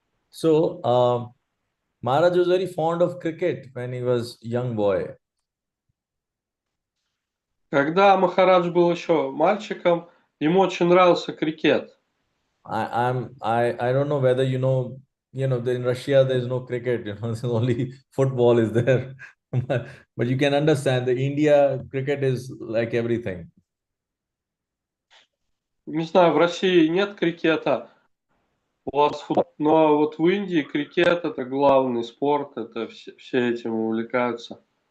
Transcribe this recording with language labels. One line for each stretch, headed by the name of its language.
English: So Maharaj was very fond of cricket when he was young boy.
Russian: Когда Махарадж был еще мальчиком, ему очень нравился крикет.
English: I don't know whether in Russia there's no cricket, there's only football is there. But you can understand the India cricket is like everything.
Russian: Не знаю, в России нет крикета, у вас футбол, но вот в Индии крикет это главный спорт, это все этим увлекаются.